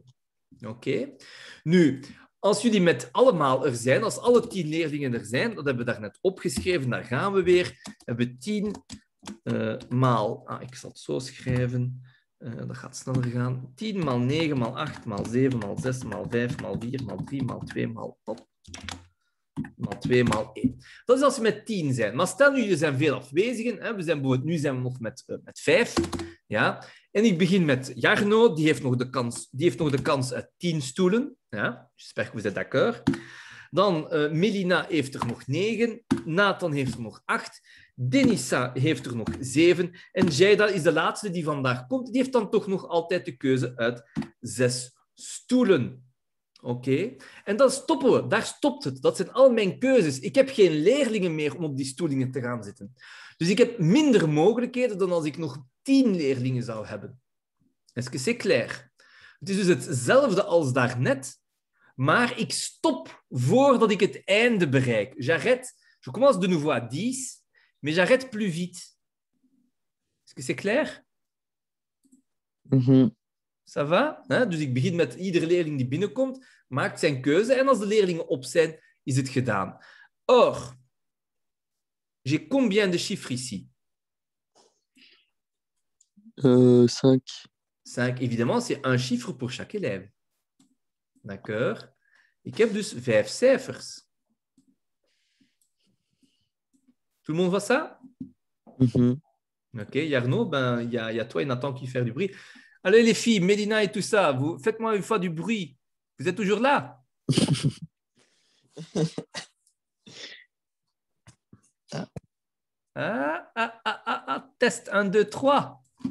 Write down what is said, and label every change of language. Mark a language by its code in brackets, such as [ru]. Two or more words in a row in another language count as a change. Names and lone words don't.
[nl] Oké? Nu, als jullie met allemaal er zijn, als alle 10 leerlingen er zijn, dat hebben we daarnet opgeschreven, daar gaan we weer, hebben we 10 maal, ik zal het zo schrijven, dat gaat sneller gaan, 10 maal 9 maal 8 maal 7 maal 6 maal 5 maal 4 maal 3 maal 2 maal 2 maal 1. Dat is als we met 10 zijn. Maar stel nu, er zijn veel afwezigen. Hè? Nu zijn we nog met 5. Ja? En ik begin met Jarno, die heeft nog de kans uit 10 stoelen. Ja? [fr] J'espère que vous êtes d'accord. [nl] Dan Melina heeft er nog 9. Nathan heeft er nog 8. Denisa heeft er nog 7. En Jayda is de laatste die vandaag komt. Die heeft dan toch nog altijd de keuze uit 6 stoelen. Oké? En dan stoppen we. Daar stopt het. Dat zijn al mijn keuzes. Ik heb geen leerlingen meer om op die stoelingen te gaan zitten. Dus ik heb minder mogelijkheden dan als ik nog 10 leerlingen zou hebben. [fr] Est-ce que c'est clair? [nl] Het is dus hetzelfde als daarnet, maar ik stop voordat ik het einde bereik. [fr] J'arrête. Je commence de nouveau à 10, mais j'arrête plus vite. Est-ce que c'est clair? Ça va? [nl] Dus ik begin met iedere leerling die binnenkomt, maakt zijn keuze en als de leerlingen op zijn, is het gedaan. [fr] Or, j'ai combien de chiffres ici? 5. 5, évidemment, c'est un chiffre pour chaque élève. D'accord? [nl] Ik heb dus 5 cijfers. [fr] Tout le monde voit ça? Ok, Yarno, il y a toi et Nathan qui font du bruit. Allez les filles, Mélina et tout ça, faites-moi une fois du bruit. Vous êtes toujours là? Test 1, 2, 3.